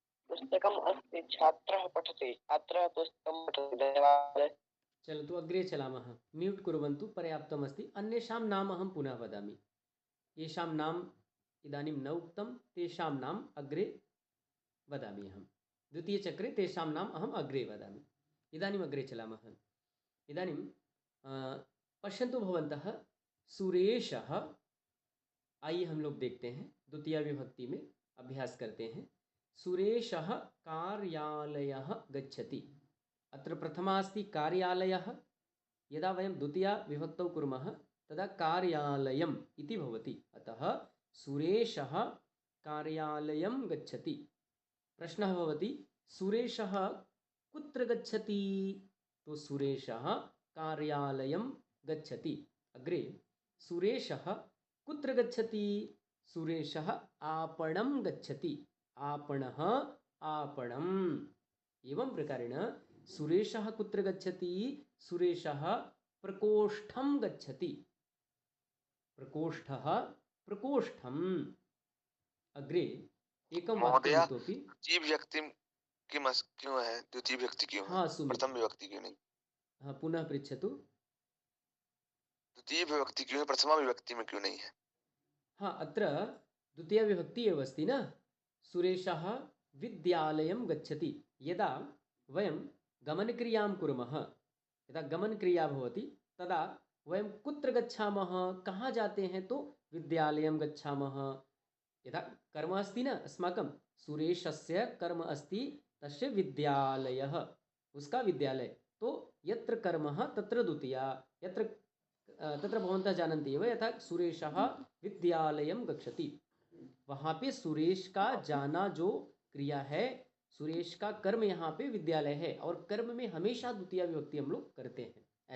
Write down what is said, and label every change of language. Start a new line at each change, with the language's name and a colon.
Sanskrit: पुस्तकम् अस्ति छात्रः पठति, छात्रः पुस्तकं पठति। चलतु अग्रे चलामः। म्यूट् कुर्वन्तु, पर्याप्तमस्ति। अन्येषां नाम अहं पुनः वदामि। येषां नाम इदानीं न उक्तं तेषां नाम अग्रे वदामि अहं। द्वितीयचक्रे तेषां नाम अहम् अग्रे वदामि। इदानीम् अग्रे चलामः। इदानीं पश्यन्तु भवन्तः,
Hindi: सुरेशः, आइए हम लोग देखते हैं, द्वितीया विभक्ति में अभ्यास करते हैं।
Sanskrit: सुरेशः कार्यालयः गच्छति। अत्र प्रथमा अस्ति कार्यालयः। यदा वयं द्वितीया विभक्तौ कुर्मः तदा कार्यालयम् इति भवति। अतः सुरेशः कार्यालयं गच्छति। प्रश्नः भवति, सुरेशः कुत्र गच्छति? तो सुरेशः कार्यालयं गच्छति। अग्रे, सुरेशः कुत्र गच्छति? सुरेशः आपणं गच्छति। आपणः आपणम्। एवं प्रकारेण सुरेशः कुत्र गच्छति? सुरेशः प्रकोष्ठं गच्छति। प्रकोष्ठः प्रकोष्ठम्। अग्रे एकं वाक्यम् इतोपि।
Hindi: द्वितीय विभक्ति क्यों है? द्वितीय विभक्ति क्यों है? हाँ, प्रथम विभक्ति क्यों नहीं?
Sanskrit: हाँ, पुनः पृच्छतु।
Hindi: द्वितीय विभक्ति क्यों है, प्रथमा विभक्ति में क्यों नहीं है?
Sanskrit: हाँ, अत्र द्वितीया विभक्ति एव अस्ति न। सुरेशः विद्यालयं गच्छति। यदा वयं गमनक्रियां कुर्मः, यदा गमनक्रिया भवति तदा वयं कुत्र गच्छामः,
Hindi: कहाँ जाते हैं?
Sanskrit: तो विद्यालयं गच्छामः। यदा कर्म अस्ति न अस्माकं, सुरेशस्य कर्म अस्ति, तस्य विद्यालयः,
Hindi: उसका विद्यालय। तो
Sanskrit: यत्र कर्मः तत्र द्वितीया, यत्र तत्र भवन्तः जानन्ति एव, यथा सुरेशः विद्यालयं गच्छति,
Hindi: वहाँ पे सुरेश का जाना जो क्रिया है, सुरेश का कर्म यहाँ पे विद्यालय है, और कर्म में हमेशा द्वितीय विभक्ति हम लोग करते हैं।